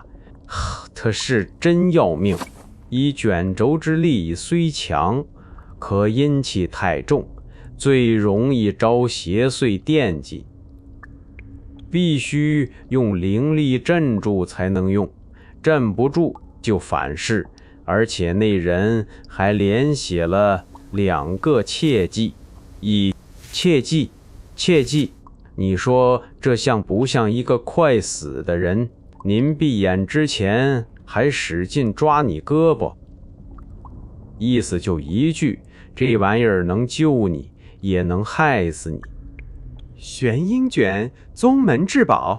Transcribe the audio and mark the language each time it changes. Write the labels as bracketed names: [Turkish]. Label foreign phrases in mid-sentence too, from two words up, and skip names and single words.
[Chinese] 它是真要命，以卷軸之力雖強，可陰氣太重，最容易招邪祟惦記，必須用靈力鎮住才能用，鎮不住就反噬。而且那人還連寫了2個切記，切記，你說這像不像一個快死的人？您閉眼之前還使勁抓你胳膊，意思就一句，這玩意兒能救你，也能害死你。玄陰卷，宗門至宝。